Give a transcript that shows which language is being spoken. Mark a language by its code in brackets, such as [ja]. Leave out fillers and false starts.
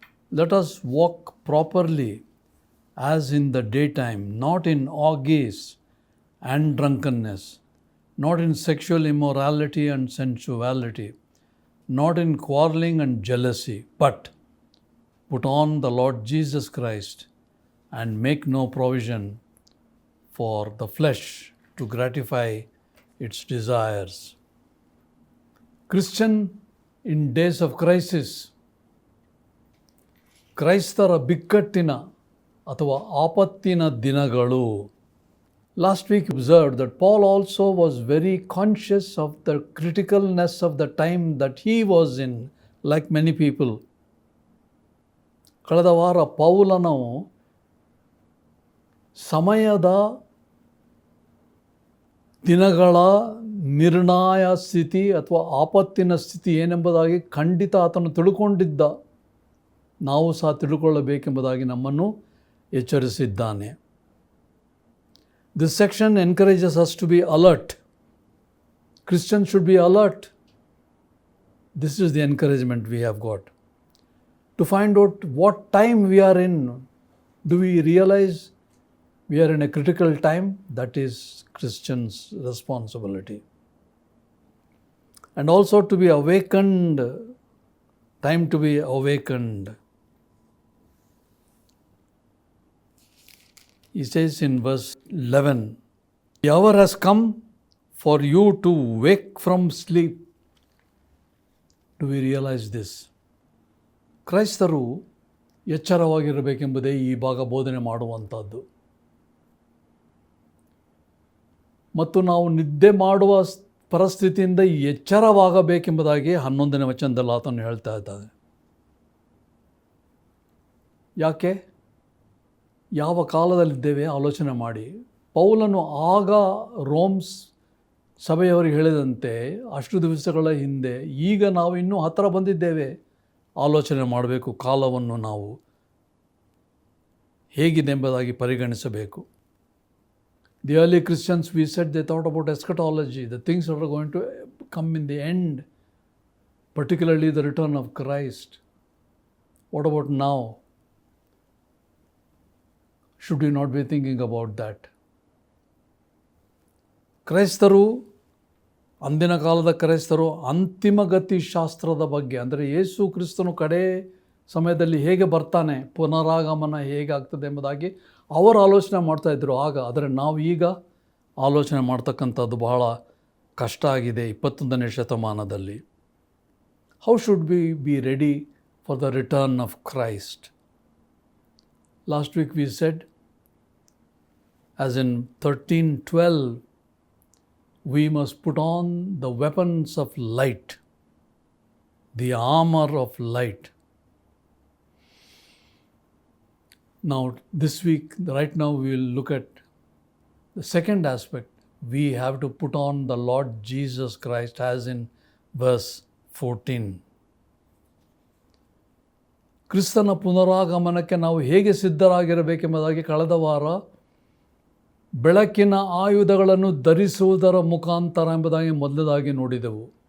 [en] Let us walk properly as in the daytime, not in orgies and drunkenness, not in sexual immorality and sensuality, not in quarreling and jealousy, but put on the Lord Jesus Christ and make no provision for the flesh to gratify its desires. Christian in days of crisis, [kn] ಕ್ರೈಸ್ತರ ಬಿಕ್ಕಟ್ಟಿನ ಅಥವಾ ಆಪತ್ತಿನ ದಿನಗಳು. [en] Last week we observed that Paul also was very conscious of the criticalness of the time that he was in, like many people. [kn] ಕಳೆದ ವಾರ ಪೌಲನು ಸಮಯದ ದಿನಗಳ ನಿರ್ಣಾಯ ಸ್ಥಿತಿ ಅಥವಾ ಆಪತ್ತಿನ ಸ್ಥಿತಿ ಏನೆಂಬುದಾಗಿ ಖಂಡಿತ ಆತನು ತಿಳ್ಕೊಂಡಿದ್ದ. ನಾವು ಸಹ ತಿಳ್ಕೊಳ್ಳಬೇಕೆಂಬುದಾಗಿ ನಮ್ಮನ್ನು ಎಚ್ಚರಿಸಿದ್ದಾನೆ. [en] This section encourages us to be alert. Christians should be alert. This is the encouragement we have got. To find out what time we are in. Do we realize we are in a critical time? That is Christians' responsibility. And also to be awakened, time to be awakened. He says in verse 11, the hour has come for you to wake from sleep. Do we realize this? [kn] ಕ್ರೈಸ್ತರು ಎಚ್ಚರವಾಗಿರಬೇಕೆಂಬುದೇ ಈ ಭಾಗ ಬೋಧನೆ ಮಾಡುವಂಥದ್ದು. ಮತ್ತು ನಾವು ನಿದ್ದೆ ಮಾಡುವ ಪರಿಸ್ಥಿತಿಯಿಂದ ಎಚ್ಚರವಾಗಬೇಕೆಂಬುದಾಗಿ 11ನೇ ವಚನದಲ್ಲಿ ಆತನು ಹೇಳ್ತಾ ಇದ್ದಾನೆ. ಯಾಕೆ? ಯಾವ ಕಾಲದಲ್ಲಿದ್ದೇವೆ ಆಲೋಚನೆ ಮಾಡಿ. ಪೌಲನು ಆಗ ರೋಮ್ಸ್ ಸಭೆಯವರಿಗೆ ಹೇಳಿದಂತೆ ಅಷ್ಟು ದಿವಸಗಳ ಹಿಂದೆ, ಈಗ ನಾವು ಇನ್ನೂ ಹತ್ತಿರ ಬಂದಿದ್ದೇವೆ. ಆಲೋಚನೆ ಮಾಡಬೇಕು, ಕಾಲವನ್ನು ನಾವು ಹೇಗಿದೆ ಎಂಬುದಾಗಿ ಪರಿಗಣಿಸಬೇಕು. [en] The early Christians, we said, they thought about eschatology, the things that are going to come in the end, particularly the return of Christ. What about now? Should we not be thinking about that? [kn] ಕ್ರೈಸ್ತರು, ಅಂದಿನ ಕಾಲದ ಕ್ರೈಸ್ತರು ಅಂತಿಮಗತಿ ಶಾಸ್ತ್ರದ ಬಗ್ಗೆ, ಅಂದರೆ ಯೇಸು ಕ್ರಿಸ್ತನು ಕಡೆ ಸಮಯದಲ್ಲಿ ಹೇಗೆ ಬರ್ತಾನೆ, ಪುನರಾಗಮನ ಹೇಗೆ ಆಗ್ತದೆ ಎಂಬುದಾಗಿ ಅವರು ಆಲೋಚನೆ ಮಾಡ್ತಾಯಿದ್ರು ಆಗ. ಆದರೆ ನಾವು ಈಗ ಆಲೋಚನೆ ಮಾಡ್ತಕ್ಕಂಥದ್ದು ಬಹಳ ಕಷ್ಟ ಆಗಿದೆ 21ನೇ ಶತಮಾನದಲ್ಲಿ. [en] How should we be ready for the return of Christ? Last week we said, as in 13:12, we must put on the weapons of light, the armor of light. Now this week, right now, we will look at the second aspect. We have to put on the Lord Jesus Christ, as in verse 14. [kn] ಕ್ರಿಸ್ತನ ಪುನರಾಗಮನಕ್ಕೆ ನಾವು ಹೇಗೆ ಸಿದ್ಧರಾಗಿರಬೇಕೆಂಬುದಾಗಿ ಕಳೆದ ವಾರ ಬೆಳಕಿನ ಆಯುಧಗಳನ್ನು ಧರಿಸುವುದರ ಮುಖಾಂತರ ಎಂಬುದಾಗಿ ಮೊದಲದಾಗಿ ನೋಡಿದೆವು.